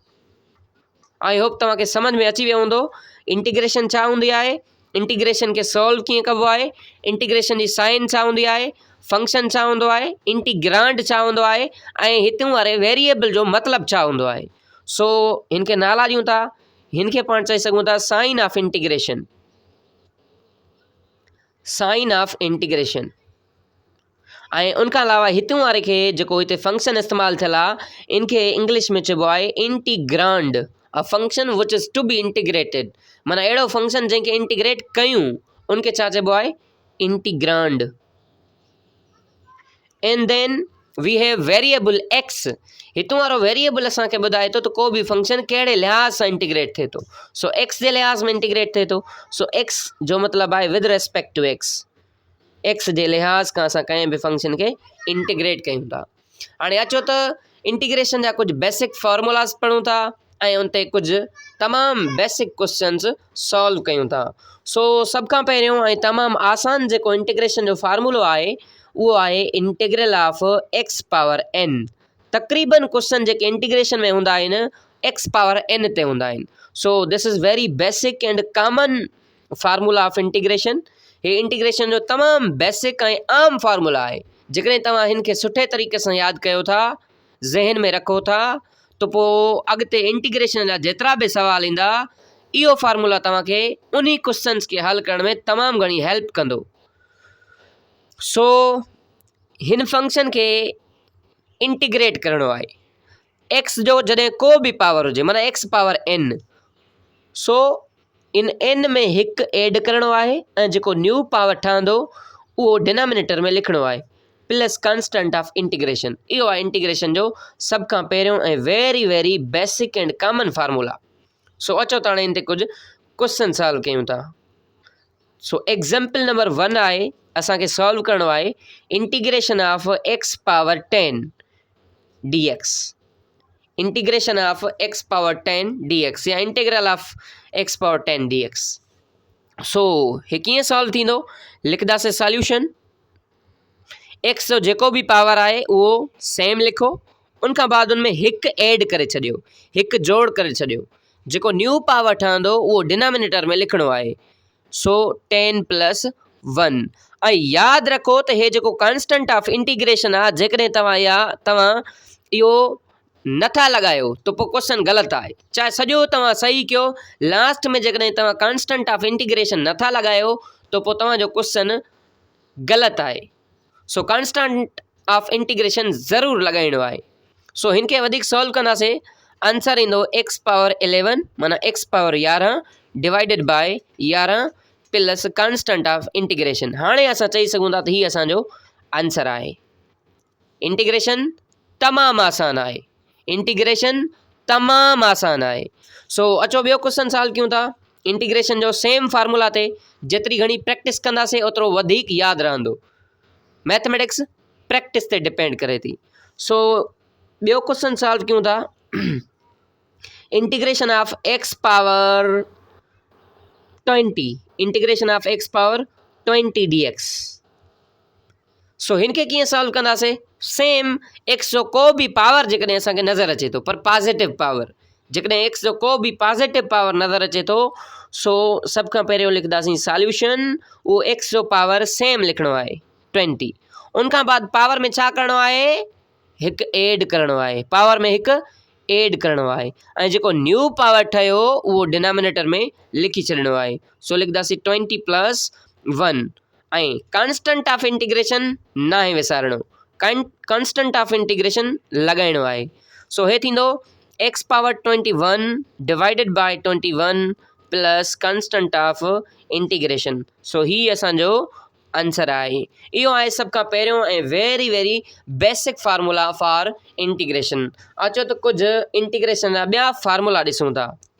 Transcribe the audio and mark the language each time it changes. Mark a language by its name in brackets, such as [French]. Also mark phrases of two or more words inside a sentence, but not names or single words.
[English] I hope [Sindhi] तव्हांखे सम्झ में अची वियो हूंदो इंटीग्रेशन छा हूंदी आहे, इंटीग्रेशन खे सॉल्व कीअं कबो आहे, इंटीग्रेशन जी साइन छा हूंदी आहे, फंक्शन छा हूंदो आहे, इंटीग्रांड छा हूंदो आहे, ऐं हितां वारे वेरिएबल जो मतिलबु छा हूंदो आहे। सो हिन खे नाला ॾियूं था, हिन खे पाण चई सघूं था [English] sign of integration, sign of integration. [Sindhi] ऐं उनखां अलावा हितां वारे खे जेको हिते फंक्शन इस्तेमालु थियल आहे इनखे इंग्लिश में चइबो आहे इंटीग्रांड, [English] A function which is to be integrated. [Sindhi] माना अहिड़ो फंक्शन जंहिंखे इंटीग्रेट कयूं उनखे छा चइबो आहे? [English] Integrand. And then we have variable x. [Sindhi] हितां वारो वेरिएबल असांखे ॿुधाए थो त को बि फंक्शन कहिड़े लिहाज़ सां इंटीग्रेट थिए थो। सो एक्स जे लिहाज़ में इंटीग्रेट थिए थो। सो एक्स जो मतिलबु आहे [English] with respect to x, [Sindhi] एक्स जे लिहाज़ खां असां कंहिं बि फंक्शन खे इंटीग्रेट कयूं था। हाणे अचो त इंटीग्रेशन जा कुझु [English] basic formulas [Sindhi] पढ़ूं था ऐं उन ते कुझु तमामु [English] basic questions [Sindhi] सॉल्व कयूं था। सो सभ खां पहिरियों ऐं तमामु आसान जेको इंटीग्रेशन जो फार्मूलो आहे उहो आहे [English] integral of x power n. [Sindhi] तक़रीबन क्वेश्चन जेके इंटीग्रेशन में हूंदा आहिनि [English] x power n [Sindhi] ते हूंदा आहिनि। [English] So this is very basic and common formula of integration. [Sindhi] हे इंटीग्रेशन जो तमामु बेसिक ऐं आम फार्मूला आहे। जेकॾहिं तव्हां हिन खे सुठे तरीक़े सां यादि कयो था, ज़हन में रखो था, त पोइ अॻिते इंटीग्रेशन जा जेतिरा बि सवाल ईंदा इहो फार्मूला तव्हांखे उन्ही क्वेश्चन्स खे हल करण में तमामु घणी हेल्प कंदो। सो हिन फंक्शन खे इंटीग्रेट करिणो आहे। एक्स जो जॾहिं को बि पावर हुजे, माना [English] x power n, [Sindhi] सो इन एन में हिकु ऐड करिणो आहे ऐं जेको [English] new power [Sindhi] ठहंदो उहो डिनोमिनेटर में लिखिणो आहे [English] plus constant of integration. [Sindhi] इहो आहे इंटीग्रेशन जो सभ खां पहिरियों ऐं [English] very very basic and common formula. [Sindhi] सो अचो त हाणे हिन ते कुझु क्वेश्चन सॉल्व कयूं था। सो [English] example number 1 [Sindhi] आहे, असांखे सॉल्व करिणो आहे [English] integration of x power 10 dx, integration of x power 10 dx [Sindhi] या [English] integral of x power 10 dx. [Sindhi] सो हे कीअं सॉल्व थींदो? लिखंदासीं सॉल्यूशन। एक्स जो जेको बि पावर आहे उहो सेम लिखो, उनखां बाद उनमें हिकु ऐड करे छॾियो, हिकु जोड़ करे छॾियो। जेको [English] new power [Sindhi] ठहंदो उहो डिनोमिनेटर में लिखिणो आहे। सो 10 + 1। ऐं यादि रखो त हे जेको [English] constant of integration [Sindhi] आहे, जेकॾहिं तव्हां इहो नथा लॻायो त पोइ क्वेश्चन ग़लति आहे। चाहे सॼो तव्हां सही कयो, लास्ट में जेकॾहिं तव्हां [English] constant of integration [Sindhi] नथा लॻायो त पोइ तव्हांजो क्वेश्चन ग़लति आहे। सो [English] constant of integration [Sindhi] ज़रूरु लॻाइणो आहे। सो हिन खे वधीक सॉल्व कंदासीं, आंसर ईंदो [English] x power 11 [Sindhi] माना [English] x power 11 divided by 11 plus constant of integration. [Sindhi] हाणे असां चई सघूं था त हीअ असांजो आंसर आहे। इंटीग्रेशन तमामु आसान आहे, इंटीग्रेशन तमामु आसान आहे। सो अचो ॿियो क्वेश्चन सॉल्व कयूं था। इंटीग्रेशन जो [English] same formula [Sindhi] ते जेतिरी घणी प्रैक्टिस कंदासीं ओतिरो वधीक यादि रहंदो। [English] mathematics practice [Sindhi] ते डिपेंड करे थी। सो ॿियो क्वेश्चन सॉल्व कयूं था [English] integration of x power 20, integration of x power 20 dx. [Sindhi] सो हिन खे कीअं सॉल्व कंदासीं? सेम एक्स जो को बि पावर जेकॾहिं असांखे नज़र अचे थो पर [English] positive power, [Sindhi] जेकॾहिं एक्स जो को बि [English] positive power [Sindhi] नज़र अचे थो सो सभ खां पहिरियों लिखंदासीं सॉल्यूशन, उहो एक्स जो पावर सेम लिखणो आहे 20। उनखां बाद पावर में छा करिणो आहे, हिकु एड करिणो आहे, पावर में हिकु एड करिणो आहे ऐं जेको न्यू पावर ठहियो उहो डिनोमिनेटर में लिखी छॾिणो आहे। सो लिखंदासीं 20 + 1 ऐं [English] constant of integration [Sindhi] न आहे विसारणो, [English] constant of integration [Sindhi] लॻाइणो आहे। सो हे थींदो [English] x power 21 divided by 21 plus constant of integration. [Sindhi] सो ही असांजो आंसर आहे। इहो आहे सभ खां पहिरियों ऐं [English] very very basic formula for integration. [Sindhi] अचो त कुझु इंटीग्रेशन जा ॿिया फार्मूला ॾिसूं था।